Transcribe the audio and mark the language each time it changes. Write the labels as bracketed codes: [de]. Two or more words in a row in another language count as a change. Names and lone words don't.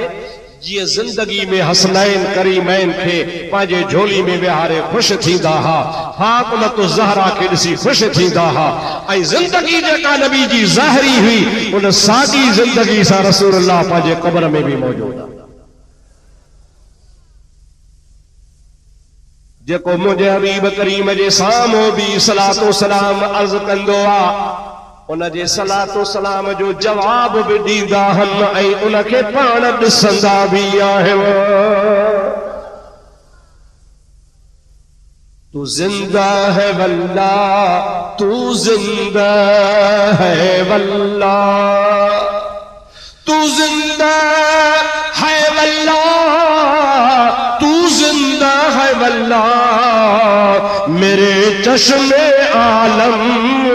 [sd] जीअं ज़िंदगी में हसनैन करीमैन खे पंहिंजे झोली में विहारे ख़ुशि थींदा हुआ, फातिमा ज़हरा खे ॾिसी ख़ुशि थींदा हुआ, ऐं ज़िंदगी जेका नबी जी ज़ाहिरी हुई उन सादी ज़िंदगी सां रसूलुल्लाह पंहिंजे क़ब्र में बि मौजूद आहे। जेको मुंहिंजे हबीब करीम जे साम्हूं बि सलातो सलाम अर्ज़ कंदो आहे, उनजे सलातो सलाम जो जवाब भी दींदा हन ऐं उनखे पाण ॾिसंदा भी आहियो। [ur] تو زندہ ہے واللہ، تو زندہ ہے واللہ، تو زندہ ہے वल्ला, तू जिंदा है واللہ، تو زندہ ہے واللہ، میرے چشمے عالم